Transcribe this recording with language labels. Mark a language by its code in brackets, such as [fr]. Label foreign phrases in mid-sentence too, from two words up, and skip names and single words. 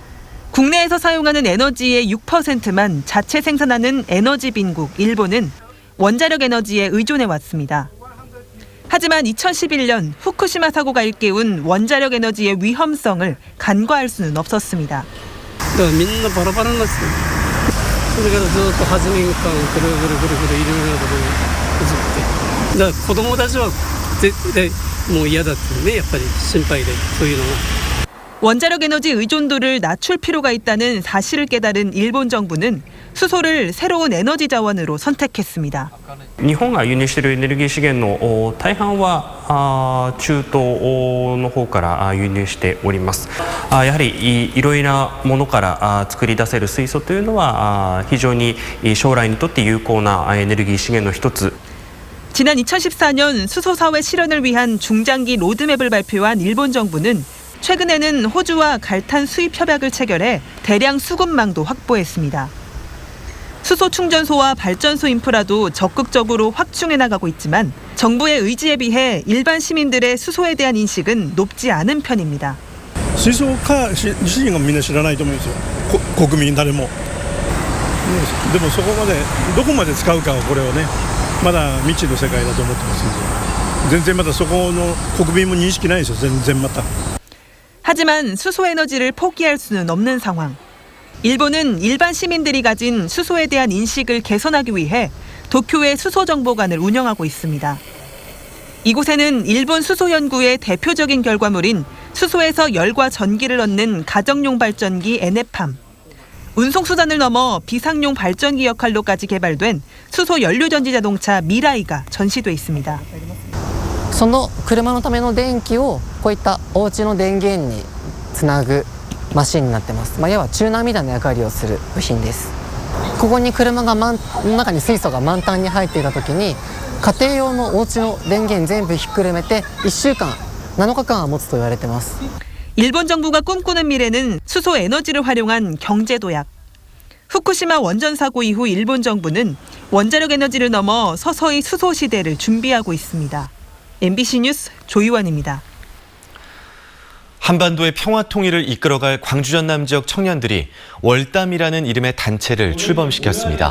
[ko] 국내에서 사용하는 에너지의 6%만 자체 생산하는 에너지 빈국 일본은 원자력 에너지에 의존해 왔습니다. 하지만 2011년 후쿠시마 사고가 일깨운 원자력 에너지의 위험성을 간과할 수는 없었습니다. [ja] みんなバラバラなんですよ。それからずっと発電間をぐるぐるぐるぐるいろいろなところに移って、だから子供たちは絶対もう嫌だってね、やっぱり心配でそういうのが。 [ko] 원자력 에너지 의존도를 낮출 필요가 있다는 사실을 깨달은 일본 정부는 수소를 새로운 에너지 자원으로 선택했습니다. [ja] 日本が輸入しているエネルギー資源の大半は中東の方から輸入しております。やはりいろいろなものから作り出せる水素というのは非常に将来にとって有効なエネルギー資源の一つ。 [ko] 지난 2014년 수소 사회 실현을 위한 중장기 로드맵을 발표한 일본 정부는 최근에는 호주와 갈탄 수입 협약을 체결해 대량 수급망도 확보했습니다. 수소 충전소와 발전소 인프라도 적극적으로 확충해 나가고 있지만 정부의 의지에 비해 일반 시민들의 수소에 대한 인식은 높지 않은 편입니다. [ja] 水素化自身がみんな知らないと思うんですよ。国民誰も。でもそこまでどこまで使うかはこれはねまだ未知の世界だと思ってますので全然まだそこの国民も認識ないですよ。全然また。 [ko] 하지만 수소 에너지를 포기할 수는 없는 상황. 일본은 일반 시민들이 가진 수소에 대한 인식을 개선하기 위해 도쿄의 수소정보관을 운영하고 있습니다. 이곳에는 일본 수소 연구의 대표적인 결과물인 수소에서 열과 전기를 얻는 가정용 발전기 에네팜, 운송수단을 넘어 비상용 발전기 역할로까지 개발된 수소 연료전지 자동차 미라이가 전시돼 있습니다. [ja] その車のための電気をこういったお家の電源につなぐマシンになってます。要はチューナーみたいな役割をする部品です。ここに車がの中に水素が満タンに入っていた時に家庭用のお家の電源全部ひっくるめて1週間7日間は持つと言われてます。 [ko] 일본 정부가 꿈꾸는 미래는 수소 에너지를 활용한 경제 도약. 후쿠시마 원전 사고 이후 일본 정부는 원자력 에너지를 넘어 서서히 수소 시대를 준비하고 있습니다. MBC 뉴스 조이원입니다. 한반도의 평화 통일을 이끌어갈 광주 전남 지역 청년들이 월담이라는 이름의 단체를 출범시켰습니다.